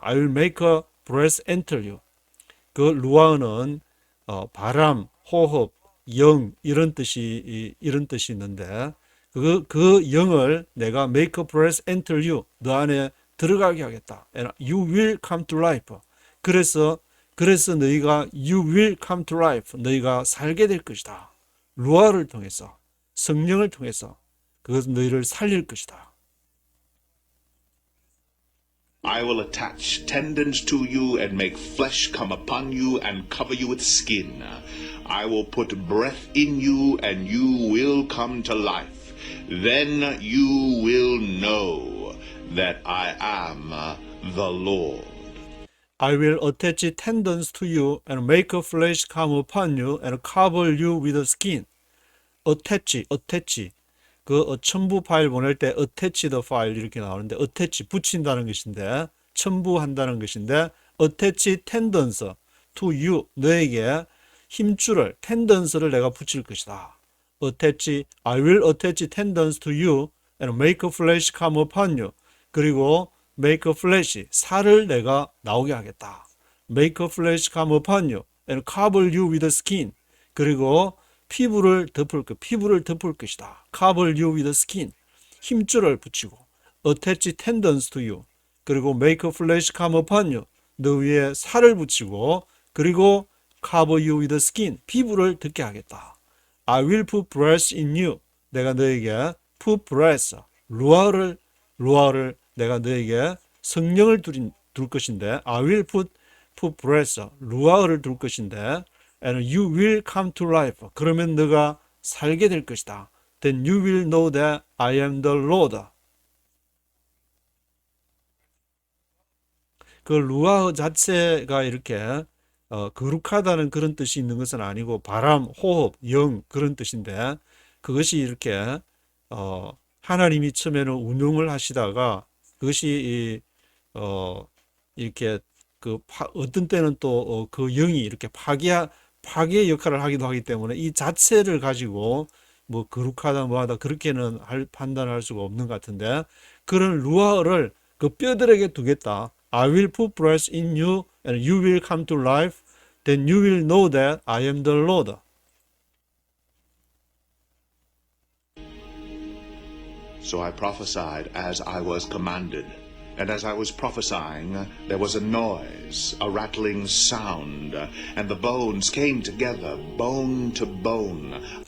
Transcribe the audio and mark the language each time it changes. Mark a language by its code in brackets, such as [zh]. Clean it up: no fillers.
[en] I will make breath enter you. [ko] 그 루아는 바람, 호흡, 영 이런 뜻이 있는데 그 영을 내가 [en] make breath enter you [ko] 너 안에 들어가게 하겠다. [en] And you will come to life. [ko] 그래서 너희가 [en] you will come to life. [ko] 너희가 살게 될 것이다. 루아를 통해서 성령을 통해서 그것은 너희를 살릴 것이다. [en] I will attach tendons to you and make flesh come upon you and cover you with skin. I will put breath in you and you will come to life. Then you will know that I am the Lord. I will attach tendons to you and make flesh come upon you and cover you with skin. attach. [ko] 그 첨부 파일 보낼 때 [en] attach the file [ko] 이렇게 나오는데 attach 붙인다는 것인데 첨부한다는 것인데 [en] attach tendons to you [ko] 너에게 힘줄을 tendons를 내가 붙일 것이다. [en] I will attach tendons to you and make flesh come upon you. [ko] 그리고 [en] make flesh [ko] 살을 내가 나오게 하겠다. [en] make flesh come upon you and cover you with skin. [ko] 그리고 피부를 덮을 것이다. [en] cover you with skin. [ko] 힘줄을 붙이고 [en] attach tendons to you. 그리고 make flesh come upon you. [ko] 너 위에 살을 붙이고 그리고 [en] cover you with skin. [ko] 피부를 덮게 하겠다. [en] I will put breath in you. [ko] 내가 너에게 [en] put breath. [ko] 루아를 내가 너에게 성령을 둘 것인데 [en] I will put breath. [ko] 루아를 둘 것인데 [en] and you will come to life. [ko] 그러면 너가 살게 될 것이다. [en] Then you will know that I am the Lord. [ko] 그 루아 자체가 이렇게 거룩하다는 그런 뜻이 있는 것은 아니고 바람, 호흡, 영 그런 뜻인데 그것이 이렇게 하나님이 처음에는 운용을 하시다가 그것이 이렇게 어떤 때는 또 그 영이 이렇게 파괴 역할을 하기도 하기 때문에 이 자체를 가지고 뭐 거룩하다 뭐하다 그렇게는 판단할 수가 없는 것 같은데 그런 루아를 그 뼈들에게 두겠다. [en] I will put breath in you and you will come to life. Then you will know that I am the Lord. So I prophesied as I was commanded. And as I was prophesying, there was a noise, a rattling sound, and the bones came together, bone to bone.